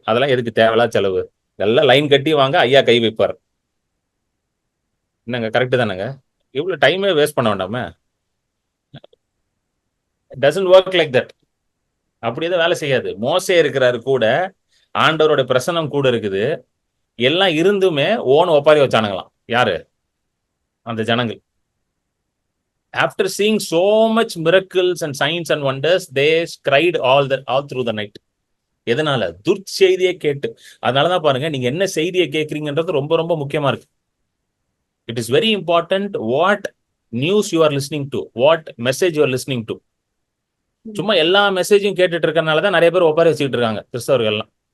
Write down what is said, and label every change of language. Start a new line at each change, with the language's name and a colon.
Tamil: அதெல்லாம் எதுக்கு தேவையில்லா செலவு? எல்லாம் லைன் கட்டி வாங்க, ஐயா கை வைப்பார். என்னங்க கரெக்டு தானேங்க? இவ்வளவு டைமே வேஸ்ட் பண்ண வேண்டாமே.
English: Doesn't work like that.
Tamil: அப்படி எதுவும் வேலை செய்யாது. மோசே இருக்கிறாரு கூட, ஆண்டவரோட பிரசனம் கூட இருக்குது, எல்லாம் இருந்துமே ஓன் ஒப்பாரி வச்சானுங்களாம். யாரு? அந்த ஜனங்கள்.
English: After seeing so much miracles and signs and wonders, they cried all through the night.
Tamil: எதனால? துர்ச்செய்தியை கேட்டு. அதனாலதான் பாருங்க, நீங்க என்ன செய்தியை கேட்கறீங்கன்றது ரொம்ப ரொம்ப முக்கியமா இருக்கு.
English: It is very important what news you are listening to, what message you are listening to.
Tamil: சும்மா எல்லா மெசேஜும் கேட்டுட்டு இருக்கறனாலதான் நிறைய பேர் ஒப்பாரி வச்சுக்கிட்டு இருக்காங்க கிறிஸ்தவர்கள் எல்லாம்.